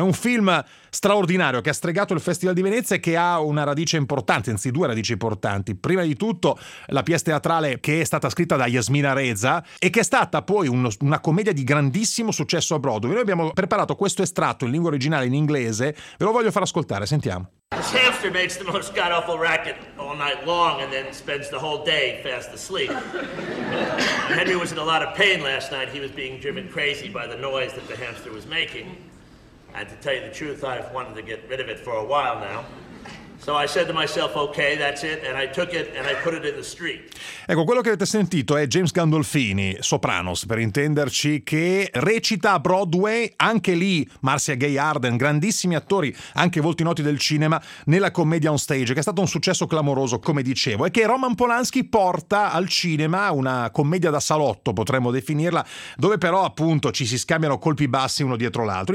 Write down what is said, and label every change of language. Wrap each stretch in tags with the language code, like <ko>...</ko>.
<it>È un film straordinario che ha stregato il Festival di Venezia e che ha una radice importante, anzi due radici importanti. Prima di tutto la pièce teatrale che è stata scritta da Yasmina Reza e che è stata poi una commedia di grandissimo successo a Broadway. Noi abbiamo preparato questo estratto in lingua originale, in inglese, ve lo voglio far ascoltare, sentiamo.</it> <en>This hamster makes the most god-awful racket all night long and then spends the whole day fast asleep. Henry was in a lot of pain last night. He was being driven crazy by the noise that the hamster was making. And to tell you the truth, I've wanted to get rid of it for a while now. So I said to myself, okay, that's it, and I took it and I put it in the street.</en> <it>Ecco, quello che avete sentito è James Gandolfini, Sopranos, per intenderci, che recita a Broadway, anche lì Marcia Gay Harden, grandissimi attori, anche volti noti del cinema, nella commedia On Stage, che è stato un successo clamoroso, come dicevo, e che Roman Polanski porta al cinema, una commedia da salotto, potremmo definirla, dove però appunto ci si scambiano colpi bassi uno dietro l'altro.</it>